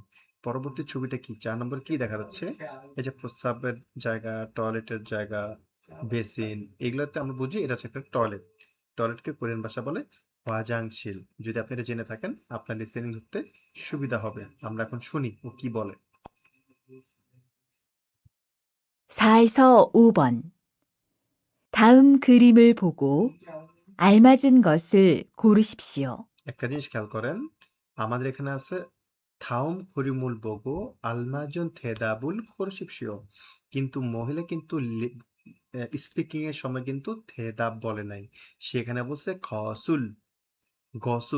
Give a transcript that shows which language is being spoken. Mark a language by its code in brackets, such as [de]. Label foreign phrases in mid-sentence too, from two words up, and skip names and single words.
[bn] পরবর্তী ছবিটা কি, 4 নম্বর কি দেখা যাচ্ছে? এই যে প্রস্রাবের জায়গা, টয়লেটের জায়গা, বেসিন, এগুলোতে আমরা বুঝি এটা হচ্ছে একটা টয়লেট। টয়লেটকে কোরিয়ান ভাষা বলে ওয়াজাংশিল। যদি আপনি এটা জেনে থাকেন আপনার লিসেনিং ধরতে সুবিধা হবে। আমরা এখন শুনি ও কি বলে। [ko] 4에서 5번. 다음 그림을 보고 알맞은 것을 고르십시오. [bn] একটা জিনিস খেয়াল করেন, আমাদের এখানে আছে [ko] 다음 그림을 보고 알맞은 대답을 고르십시오, [bn] কিন্তু মহিলা কিন্তু স্পিকিং এর সময় কিন্তু থেদাব বলে নাই, সেখানে বলছে [ko] 것을, 것을.